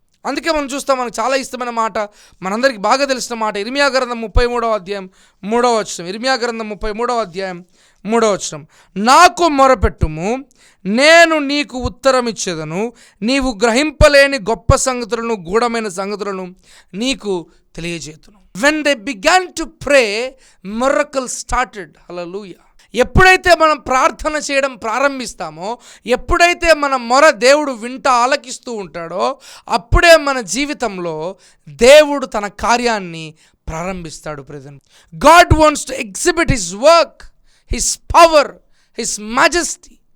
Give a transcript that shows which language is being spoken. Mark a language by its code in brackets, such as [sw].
[te] అందుకే మనం చూస్తాం, మనకు చాలా ఇష్టమైన మాట, మనందరికీ బాగా తెలిసిన మాట, ఇర్మియా గ్రంథం 33వ అధ్యాయం 3వ వచనం. ఇర్మియా గ్రంథం 33వ అధ్యాయం 3వ వచనం, నాకు మొరపెట్టుము, నేను నీకు ఉత్తరం ఇచ్చేదను, నీవు గ్రహింపలేని గొప్ప సంగతులను, గూఢమైన సంగతులను నీకు తెలియజేతును. [en] When they began to pray, miracles started. Hallelujah. [te] ఎప్పుడైతే మనం ప్రార్థన చేయడం ప్రారంభిస్తామో, ఎప్పుడైతే మన మొర దేవుడు ఆలకిస్తూ ఉంటాడో, అప్పుడే మన జీవితంలో దేవుడు తన కార్యాన్ని ప్రారంభిస్తాడు. [en] Present God wants to exhibit his work, his power, his majesty.